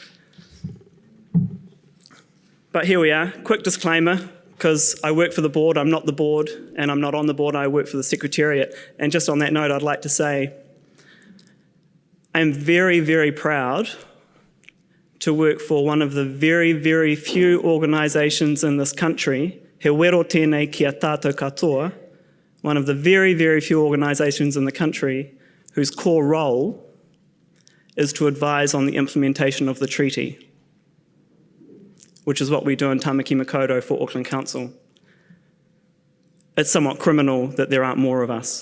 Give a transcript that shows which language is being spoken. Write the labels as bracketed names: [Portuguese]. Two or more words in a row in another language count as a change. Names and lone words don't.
[English] But here we are, quick disclaimer, because I work for the board, I'm not the board, and I'm not on the board, I work for the Secretariat. And just on that note, I'd like to say, I'm very, very proud to work for one of the very, very few organisations in this country, [Māori] he wero tēnei kia tātou katoa, [English] one of the very, very few organisations in the country whose core role is to advise on the implementation of the treaty, which is what we do in Tamaki Makaurau for Auckland Council. It's somewhat criminal that there aren't more of us.